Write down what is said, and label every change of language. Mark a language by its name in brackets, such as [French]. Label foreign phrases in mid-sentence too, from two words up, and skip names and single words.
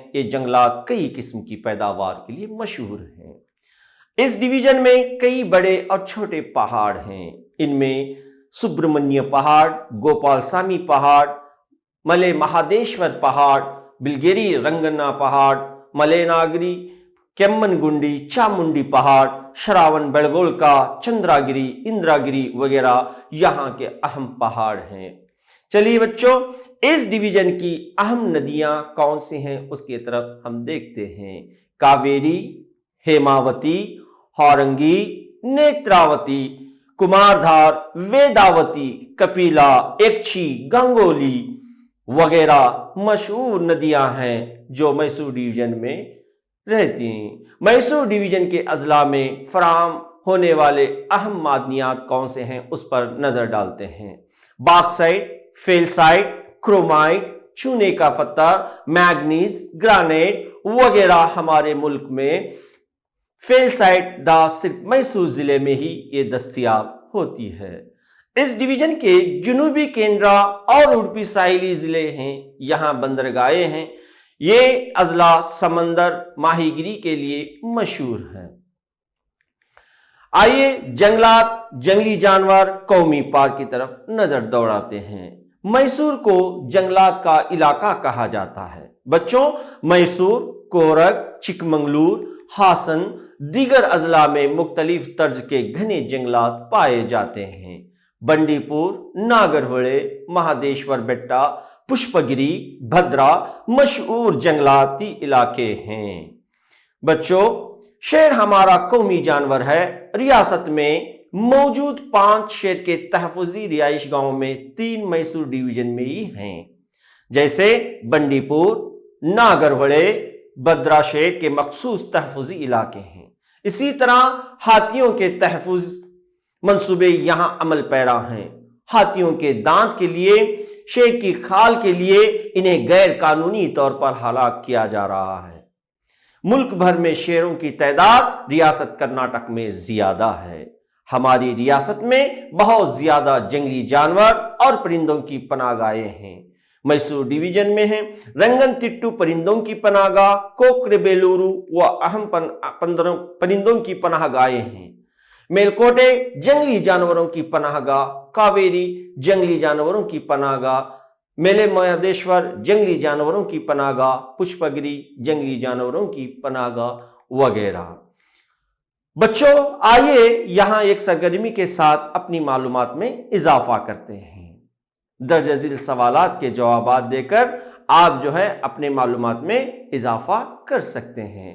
[Urdu] یہ جنگلات کئی قسم کی پیداوار کے لیے مشہور ہیں۔ اس ڈویژن میں کئی بڑے اور چھوٹے پہاڑ ہیں۔ ان میں سبرمنیہ پہاڑ، گوپال سامی پہاڑ، ملے مہادیشور پہاڑ، بلگیری رنگنا پہاڑ، ملے ناگری، کیمن گنڈی، چامنڈی پہاڑ، شراون بیلگول کا، چندراگری، اندراگری وغیرہ یہاں کے اہم پہاڑ ہیں۔ چلیے بچوں، اس ڈویژن کی اہم ندیاں کون سی ہیں اس کی طرف ہم دیکھتے ہیں۔ کاویری، ہیماوتی، ہارنگی، نیتراوتی، کماردھار، ویداوتی، کپیلا، ایکچھی، گنگولی وغیرہ مشہور ندیاں ہیں جو میسور ڈویژن میں رہتی ہیں۔ میسور ڈویژن کے اضلاع میں فراہم ہونے والے اہم معدنیات کون سے ہیں اس پر نظر ڈالتے ہیں۔ باکسائٹ، فیلسائٹ، کرومائٹ، چونے کا پتھر، میگنیز، گرانائٹ وغیرہ ہمارے ملک میں فیلسائٹ صرف میسور ضلع میں ہی یہ دستیاب ہوتی ہے۔ اس ڈویژن کے جنوبی کینرا اور اڑپی ساحلی ضلع ہیں، یہاں بندرگاہیں ہیں۔ یہ اضلاع سمندر ماہی گیری کے لیے مشہور ہیں۔ آئیے جنگلات، جنگلی جانور قومی پارک کی طرف نظر دوڑاتے ہیں۔ میسور کو جنگلات کا علاقہ کہا جاتا ہے۔ بچوں، میسور، کورگ، چکمنگلور، ہاسن، دیگر اضلاع میں مختلف طرز کے گھنے جنگلات پائے جاتے ہیں۔ بنڈی پور، ناگرہوڑے، مہادیشور بیٹا، پشپگری، بھدرا مشہور جنگلاتی علاقے ہیں۔ بچوں، شیر ہمارا قومی جانور ہے۔ ریاست میں موجود 5 شیر کے تحفظی رہائش گاہوں میں 3 میسور ڈویژن میں ہی ہیں، جیسے بنڈی پور، ناگرہوڑے، بھدرا شیر کے مخصوص تحفظی علاقے ہیں۔ اسی طرح ہاتھیوں کے تحفظ منصوبے یہاں عمل پیرا ہیں۔ ہاتھیوں کے دانت کے لیے، شیر کی کھال کے لیے انہیں غیر قانونی طور پر ہلاک کیا جا رہا ہے۔ ملک بھر میں شیروں کی تعداد ریاست کرناٹک میں زیادہ ہے۔ ہماری ریاست میں بہت زیادہ جنگلی جانور اور پرندوں کی پناہ گاہیں ہیں۔ میسور ڈویژن میں ہیں رنگن تٹو پرندوں کی پناہ گاہ، کوکریبیلورو و اہم پرندوں کی پناہ گاہیں ہیں۔ میلکوٹے جنگلی جانوروں کی پناہ گاہ، کاویری جنگلی جانوروں کی پناہ گاہ، میلے مہادیشور جنگلی جانوروں کی پناہ گاہ، پشپگری جنگلی جانوروں کی پناہ گاہ وغیرہ. بچوں آئیے یہاں ایک سرگرمی کے ساتھ اپنی معلومات میں اضافہ کرتے ہیں. درج جھیل سوالات کے جوابات دے کر آپ جو ہے اپنے معلومات میں اضافہ کر سکتے ہیں.